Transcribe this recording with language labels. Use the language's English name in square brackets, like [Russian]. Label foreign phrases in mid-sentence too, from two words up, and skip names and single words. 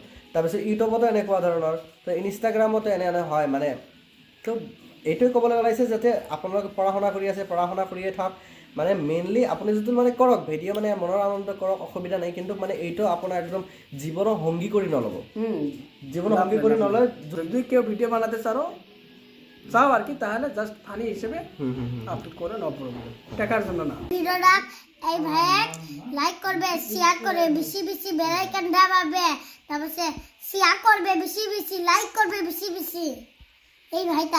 [Assamese] তাৰপিছত ইউটিউবতো এনেকুৱা ধৰণৰ, তো ইনষ্টাগ্ৰামতো এনে হয় মানে। তো এইটোৱে ক'বলৈ ওলাইছে যাতে আপোনালোকে পঢ়া শুনা কৰি আছে, পঢ়া শুনা কৰিয়ে থাকক, মানে মেইনলি আপুনি যিটো মানে কৰক ভিডিঅ' মানে মনৰ আনন্দ কৰক, অসুবিধা নাই, কিন্তু মানে এইটো আপোনাৰ একদম জীৱনৰ সংগী কৰি নল'ব। [Bangla] জীবন সংগী করে নলয়। যদি কেউ ভিডিও বানাতে চাও আর কি, তাহলে [English] just funny [Bangla] হিসেবে আপলোড করে [English] no problem, [Bangla] টাকার জন্য না। ভিডিওটা এই ভাইয়া লাইক করবে, শেয়ার করবে, বেশি বেশি [English] bell icon [Bangla] দাবাবে, তারপর শেয়ার করবে বেশি বেশি, লাইক করবে বেশি বেশি, এই ভাইটা।